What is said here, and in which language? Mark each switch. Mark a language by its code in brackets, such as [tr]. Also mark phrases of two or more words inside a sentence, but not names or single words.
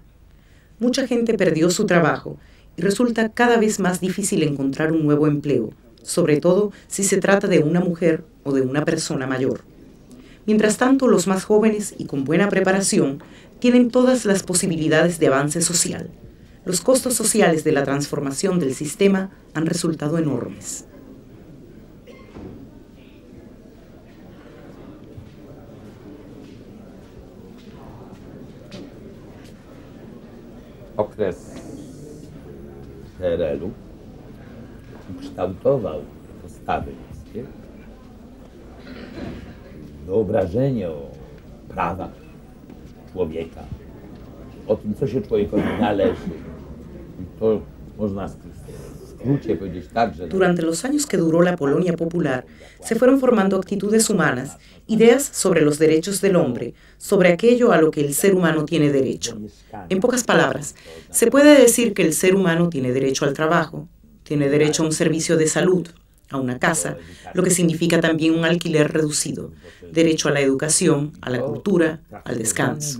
[es] Mucha gente perdió su trabajo y resulta cada vez más difícil encontrar un nuevo empleo, sobre todo si se trata de una mujer o de una persona mayor. Mientras tanto, los más jóvenes y con buena preparación tienen todas las posibilidades de avance social. Los costos sociales de la transformación del sistema han resultado enormes. [pl] Okres PRL-u ukształtował postawy ludzkie, wyobrażenie o prawach człowieka, o tym, co się człowiekowi należy. I to można w skrócie powiedzieć tak, że... [es] Durante los años que duró la Polonia popular, se fueron formando actitudes humanas, ideas sobre los derechos del hombre, sobre aquello a lo que el ser humano tiene derecho. En pocas palabras, se puede decir que el ser humano tiene derecho al trabajo, tiene derecho a un servicio de salud, a una casa, lo que significa también un alquiler reducido, derecho a la educación, a la cultura, al descanso.